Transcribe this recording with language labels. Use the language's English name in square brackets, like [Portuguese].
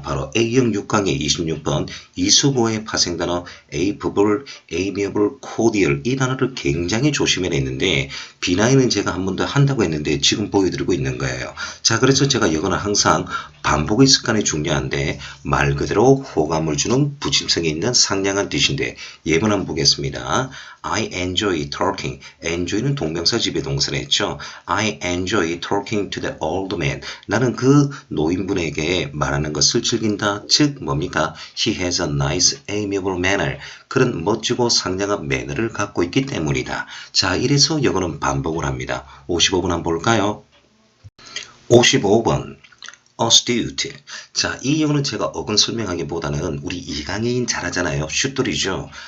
[Korean] 바로 A형 6강의 26번 이수부의 파생단어 able, amiable, cordial 이 단어를 굉장히 조심해야 했는데 B9은 제가 한 번 더 한다고 했는데 지금 보여드리고 있는 거예요. 자 그래서 제가 이거는 항상 반복의 습관이 중요한데 말 그대로 호감을 주는 부침성이 있는 상냥한 뜻인데 예문 한번 보겠습니다. [English] I enjoy talking. [Korean] enjoy는 동명사 지배동사를 했죠. [English] I enjoy talking to the old man. [Korean] 나는 그 노인분에게 말하는 것을 즐긴다. 즉 뭡니까? [English] He has a nice, amiable manner. [Korean] 그런 멋지고 상냥한 매너를 갖고 있기 때문이다. 자, 이래서 영어는 반복을 합니다. 55번 한번 볼까요? 55번 astute. 자, 이 영어는 제가 어근 설명하기보다는 우리 이강인 잘하잖아요. 슛돌이죠.